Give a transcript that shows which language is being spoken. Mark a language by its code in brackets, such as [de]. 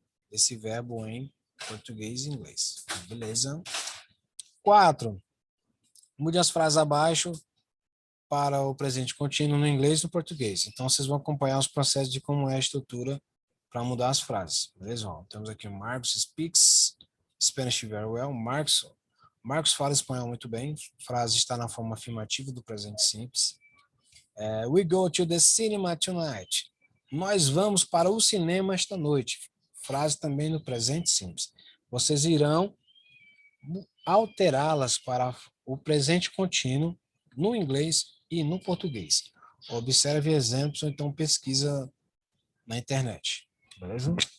[pt] Esse verbo em português e inglês. Beleza? 4. Mude as frases abaixo para o presente contínuo no inglês e no português. Então, vocês vão acompanhar os processos de como é a estrutura para mudar as frases. Beleza? Ó, temos aqui o [en] Marcos speaks Spanish very well. [pt] Marcos fala espanhol muito bem. A frase está na forma afirmativa do presente simples. [en] We go to the cinema tonight. [pt] Nós vamos para o cinema esta noite. Frase também no presente simples. Vocês irão alterá-las para o presente contínuo no inglês e no português. Observe exemplos ou então pesquisa na internet. Beleza?